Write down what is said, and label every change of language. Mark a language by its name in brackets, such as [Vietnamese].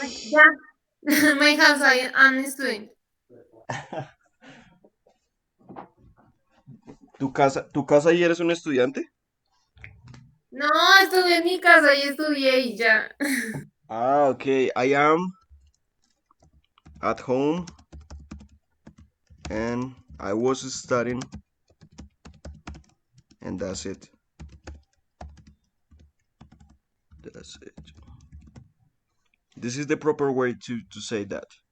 [English] Yeah, my house and student. [Spanish] ¿Tu casa y eres un estudiante? No, estuve en mi casa y estudié y ya. Ah, ok. [English] I am at home and I was studying and that's it. That's it. This is the proper way to say that.